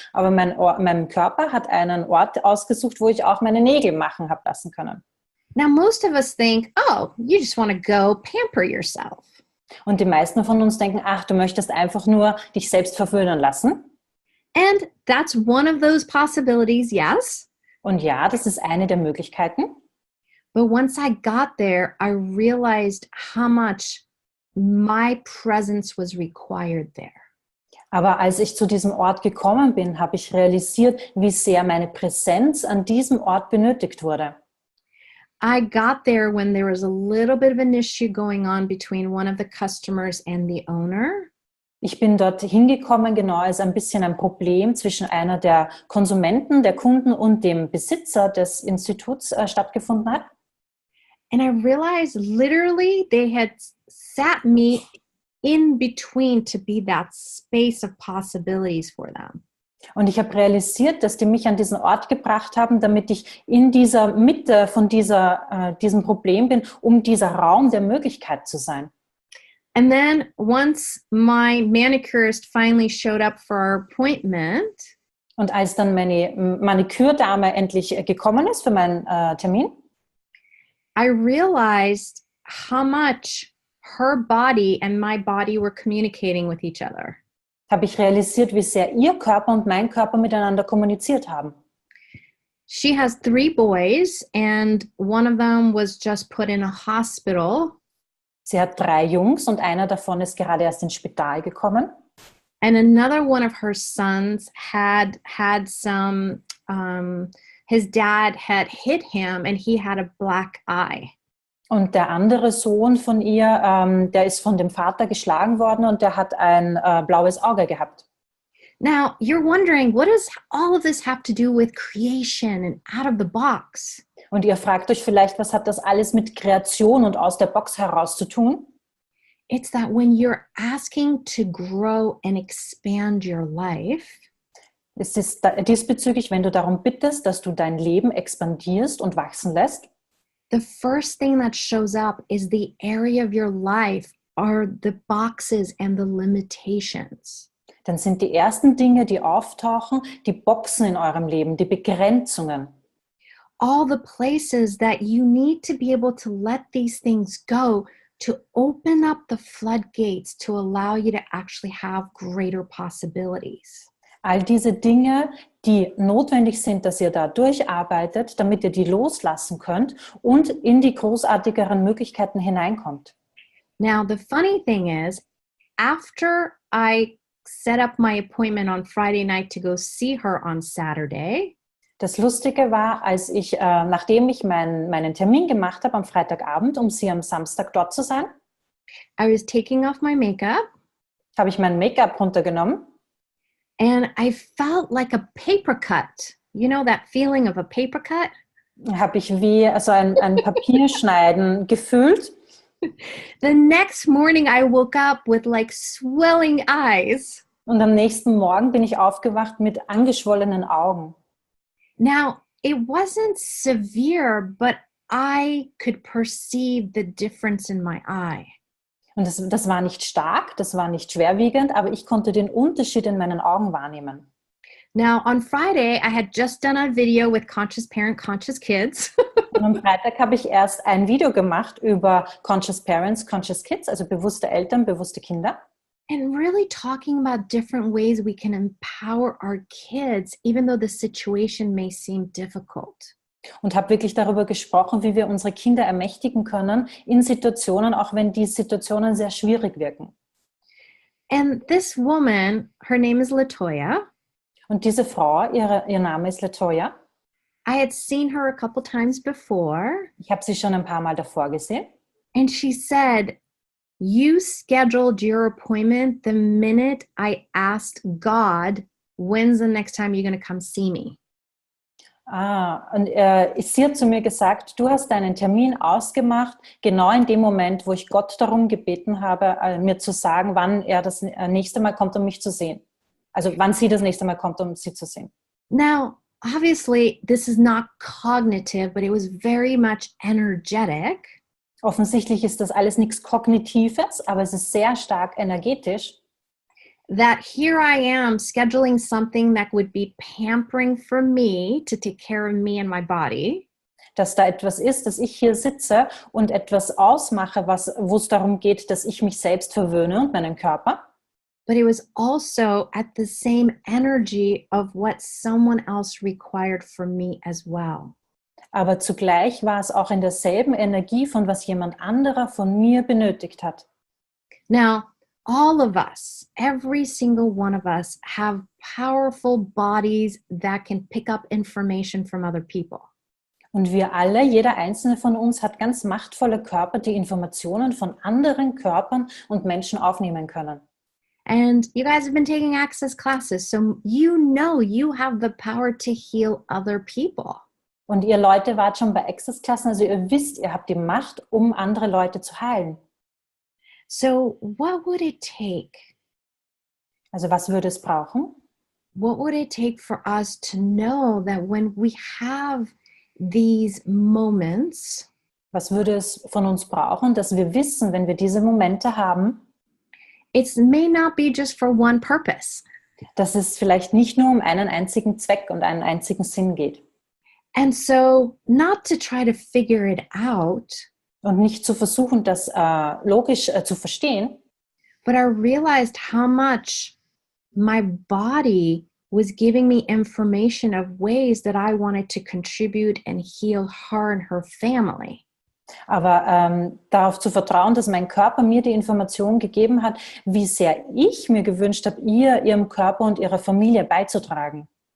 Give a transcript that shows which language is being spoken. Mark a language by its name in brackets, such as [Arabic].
[German] Aber mein Körper hat einen Ort ausgesucht, wo ich auch meine Nägel machen habe lassen können. [English] Now, most of us think, oh, you just want to go pamper yourself. [German] Und die meisten von uns denken, ach, du möchtest einfach nur dich selbst verwöhnen lassen. [English] And that's one of those possibilities, yes. [German] Und ja, das ist eine der Möglichkeiten. [English] But once I got there, I realized how much my presence was required there. [German] Aber als ich zu diesem Ort gekommen bin, habe ich realisiert, wie sehr meine Präsenz an diesem Ort benötigt wurde. [English] I got there when there was a little bit of an issue going on between one of the customers and the owner. [German] Ich bin dort hingekommen, genau als ein bisschen ein Problem zwischen einer der Konsumenten, der Kunden und dem Besitzer des Instituts stattgefunden hat. [English] And I realized literally they had sat me in between to be that space of possibilities for them. [German] Und ich habe realisiert, dass die mich an diesen Ort gebracht haben, damit ich in dieser Mitte von diesem Problem bin, um dieser Raum der Möglichkeit zu sein. [English] And then once my manicurist finally showed up for our appointment, [German] und als dann meine Manikürdame endlich gekommen ist für meinen Termin, [English] I realized how much her body and my body were communicating with each other. [German] Habe ich realisiert, wie sehr ihr Körper und mein Körper miteinander kommuniziert haben. [English] She has 3 boys and one of them was just put in a hospital. [German] Sie hat 3 Jungs und einer davon ist gerade erst ins Spital gekommen. [English] And another one of her sons had some, his dad had hit him and he had a black eye. [German] Und der andere Sohn von ihr, der ist von dem Vater geschlagen worden und der hat ein blaues Auge gehabt. [English] Now, you're wondering, what does all of this have to do with creation and out of the box? [German] Und ihr fragt euch vielleicht, was hat das alles mit Kreation und aus der Box heraus zu tun? [English] It's that when you're asking to grow and expand your life, [German] Es ist diesbezüglich, wenn du darum bittest, dass du dein Leben expandierst und wachsen lässt, [English] the first thing that shows up is the area of your life are the boxes and the limitations. [German] dann sind die ersten Dinge, die auftauchen, die Boxen in eurem Leben, die Begrenzungen. [English] All the places that you need to be able to let these things go to open up the floodgates to allow you to actually have greater possibilities. [German] All diese Dinge, die notwendig sind, dass ihr da durcharbeitet, damit ihr die loslassen könnt und in die großartigeren Möglichkeiten hineinkommt. [English] Now, the funny thing is, after I set up my appointment on Friday night to go see her on Saturday, [German] Das Lustige war, als ich, nachdem ich meinen Termin gemacht habe am Freitagabend, um sie am Samstag dort zu sein, [English] I was taking off my makeup [German] habe ich mein Make-up runtergenommen [English] and I felt like a paper cut. You know that feeling of a paper cut? [German] habe ich wie also ein Papierschneiden gefühlt. [English] The next morning I woke up with like swelling eyes. [German] Und am nächsten Morgen bin ich aufgewacht mit angeschwollenen Augen. [English] Now, it wasn't severe, but I could perceive the difference in my eye. [German] Und das war nicht stark, das war nicht schwerwiegend, aber ich konnte den Unterschied in meinen Augen wahrnehmen. [English] Now, on Friday, I had just done a video with Conscious Parent, Conscious Kids. [German] Und am Freitag habe ich erst ein Video gemacht über Conscious Parents, Conscious Kids, also bewusste Eltern, bewusste Kinder. [English] And really talking about different ways we can empower our kids, even though the situation may seem difficult. [German] Und habe wirklich darüber gesprochen, wie wir unsere Kinder ermächtigen können in Situationen, auch wenn die Situationen sehr schwierig wirken. [English] And this woman, her name is Latoya. [German] Und diese Frau, ihr Name ist Latoya. [English] I had seen her a couple times before. [German] Ich habe sie schon ein paar Mal davor gesehen. [English] And she said, you scheduled your appointment the minute I asked God, when's the next time you're going to come see me? [German] Und sie hat zu mir gesagt, du hast deinen Termin ausgemacht, genau in dem Moment, wo ich Gott darum gebeten habe, mir zu sagen, wann er das nächste Mal kommt, um mich zu sehen. Also wann sie das nächste Mal kommt, um sie zu sehen. [English] Now, obviously, this is not cognitive, but it was very much energetic. [German] Offensichtlich ist das alles nichts Kognitives, aber es ist sehr stark energetisch. [English] That here I am scheduling something that would be pampering for me to take care of me and my body. [German] dass da etwas ist, dass ich hier sitze und etwas ausmache, wo es darum geht, dass ich mich selbst verwöhne und meinen Körper. [English] But it was also at the same energy of what someone else required from me as well. [German] Aber zugleich war es auch in derselben Energie, von was jemand anderer von mir benötigt hat. [English] Now, all of us, every single one of us, have powerful bodies that can pick up information from other people. [German] Und wir alle, jeder einzelne von uns, hat ganz machtvolle Körper, die Informationen von anderen Körpern und Menschen aufnehmen können. [English] And you guys have been taking access classes, so you know you have the power to heal other people. [German] Und ihr Leute wart schon bei Access-Klassen, also ihr wisst, ihr habt die Macht, um andere Leute zu heilen. [English] So what would it take? [German] Also was würde es brauchen? [English] What would it take for us to know that when we have these moments, [German] Was würde es von uns brauchen, dass wir wissen, wenn wir diese Momente haben, [English] it may not be just for one purpose. [German] dass es vielleicht nicht nur um einen einzigen Zweck und einen einzigen Sinn geht. [English] And so not to try to figure it out, [German] Und nicht zu versuchen, das logisch zu verstehen, [English] but I realized how much my body was giving me information of ways that I wanted to contribute and heal her and her family. [German] aber darauf zu vertrauen, dass mein Körper mir die Information gegeben hat, wie sehr ich mir gewünscht habe, ihrem Körper und ihrer Familie beizutragen.